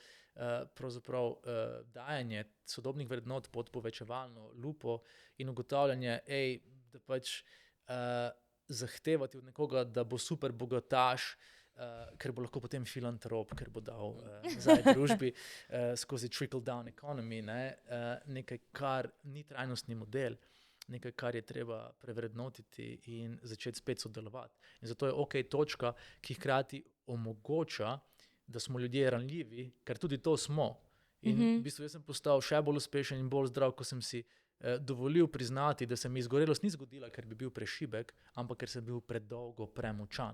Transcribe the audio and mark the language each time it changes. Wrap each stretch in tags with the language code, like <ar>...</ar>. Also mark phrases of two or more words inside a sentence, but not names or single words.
<sl>pravzaprav dajanje sodobnih vrednot pod povečevalno lupo in ugotavljanje, da pač zahtevati od nekoga, da bo super bogataš, ker bo lahko potem filantrop, ker bo dal nazaj družbi skozi</sl> <en>trickle-down economy,</en> <sl>nekaj, kar ni trajnostni model, nekaj, kar je treba prevrednotiti in začeti spet sodelovati. In zato je točka, ki hkrati omogoča, da smo ljudje ranljivi, ker tudi to smo. In v bistvu jaz sem postal še bolj uspešen in bolj zdrav, ko sem si dovolil priznati, da se mi izgorelost ni zgodila, ker bi bil prešibek, ampak ker sem bil predolgo premočan.</sl>